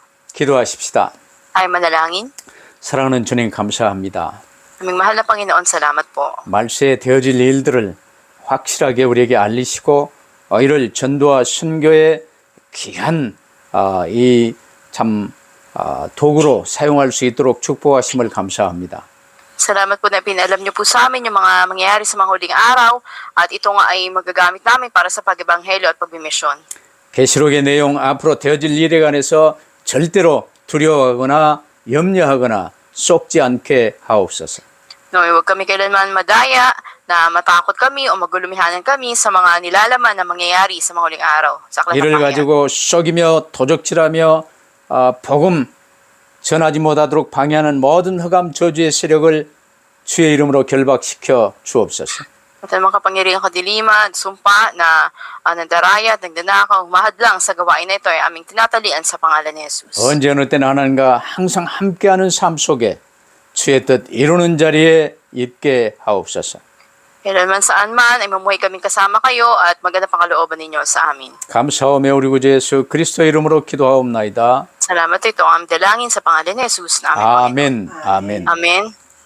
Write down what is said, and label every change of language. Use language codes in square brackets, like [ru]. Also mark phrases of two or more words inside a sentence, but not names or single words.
[ko] 기도하십시다. [tl] Tayo manalangin. [ko] 사랑하는 주님 감사합니다. [tl] Aming mahal na Panginoon, salamat po. [ko] 말세에 되어질 일들을 확실하게 우리에게 알리시고 이를 전도와 선교의 귀한 이참 도구로 사용할 수 있도록 축복하심을 감사합니다. [tl] Salamat po na pinalam niyo po sa amin yung mga mangyayari sa mga huling araw at ito nga ay magagamit namin para sa pag-ebanghelyo at pagmimisyon. [ko] 계시록의 내용 앞으로 되어질 일에 관해서 절대로 두려워하거나 염려하거나 쏙지 않게 하옵소서. [tl] No, huwag kami kailanman madaya na matakot kami o magulumihanan kami sa mga nilalaman na mangyayari sa mga huling araw. Sa aklat ng [ko] 이를 [tl] Panginoon. [ko] 가지고 속이며 도적질하며 복음 전하지 못하도록 방해하는 모든 흑암 저주의 세력을 주의 이름으로 결박시켜 주옵소서. [tl] At ang mga kapangyarihang kadiliman, sumpa na nandaraya at nagdanakaw, mahadlang sa gawain na ito ay aming tinatalian sa pangalan ni Jesus. [ko] 언제 어느 때는 하나님과 항상 함께하는 삶 속에 주의 뜻 이루는 자리에 있게 하옵소서. [tl] Kailanman saan man ay mamuhay kaming kasama kayo at maganda pang kalooban ninyo sa amin. [ko] 감사하며 우리 구주 예수 그리스도 이름으로 기도하옵나이다. [tl] Salamat ito ang aming dalangin sa pangalan ni Jesus na aming Panginoon. [ko] 아멘. 아멘. [tl] Amen.